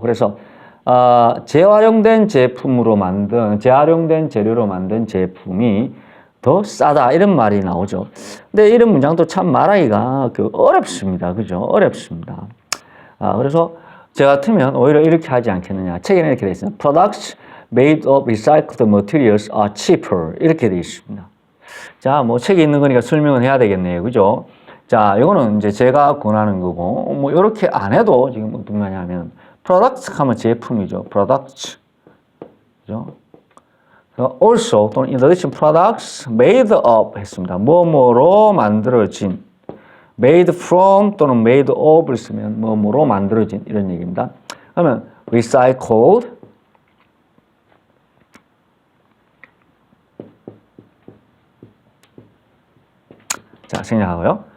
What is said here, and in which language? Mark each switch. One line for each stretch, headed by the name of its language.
Korean: 그래서 재활용된 제품으로 만든, 재활용된 재료로 만든 제품이 더 싸다. 이런 말이 나오죠. 근데 이런 문장도 참 말하기가 어렵습니다. 그죠? 어렵습니다. 그래서 저 같으면 오히려 이렇게 하지 않겠느냐. 책에는 이렇게 되어 있습니다.
English: Products made of recycled materials are cheaper.
Korean: 이렇게 되어 있습니다. 자, 뭐 책에 있는 거니까 설명은 해야 되겠네요. 그죠? 자, 이거는 이제 제가 권하는 거고, 뭐 이렇게 안 해도 지금 어떤 거냐면, products 하면 제품이죠. products. 그죠?
English: also
Korean: 또는
English: in addition products made of
Korean: 했습니다. 뭐뭐로 만들어진.
English: made from
Korean: 또는 made of를 쓰면 뭐뭐로 만들어진 이런 얘기입니다. 그러면 recycled 자, 생략하고요.